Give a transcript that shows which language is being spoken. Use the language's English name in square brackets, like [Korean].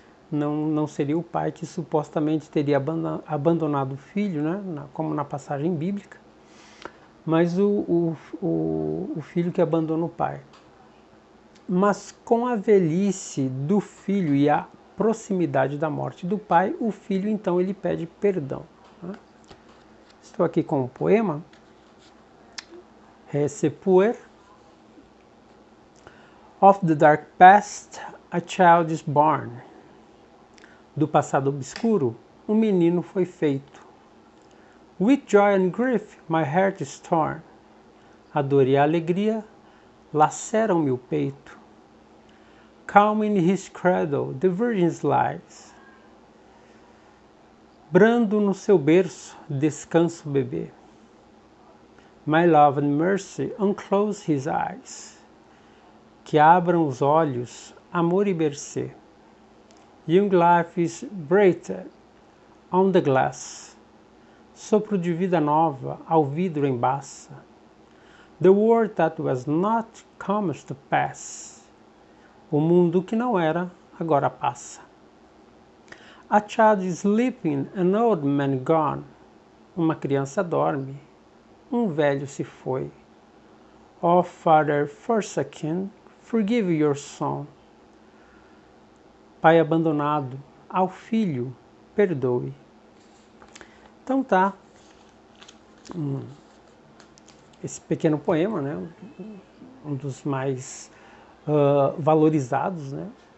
[Portuguese] Não seria o pai que supostamente teria abandonado o filho, né, como na passagem bíblica, mas o filho que abandona o pai. Mas com a velhice do filho e a proximidade da morte do pai, o filho então ele pede perdão, né? Estou aqui com um poema, Sepuer. [English] Of the dark past, a child is born. [Portuguese] Do passado obscuro, um menino foi feito. [English] With joy and grief, my heart is torn. [Portuguese] A dor e a alegria laceram-me o peito. [English] Calm in his cradle, the virgin lies. [Portuguese] Brando no seu berço, descansa o bebê. [English] My love and mercy unclose his eyes. [Portuguese] Que abram os olhos, amor e mercê. [English] Young life is breathed on the glass. [Portuguese] Sopro de vida nova ao vidro embaça. [English] The world that was not comes to pass. [Portuguese] O mundo que não era, agora passa. [English] A child is sleeping, an old man gone. [Portuguese] Uma criança dorme, um velho se foi. [English] Oh, Father forsaken, forgive your son. [Portuguese] Pai abandonado, ao filho, perdoe. Então tá, esse pequeno poema, né, um dos mais valorizados, né?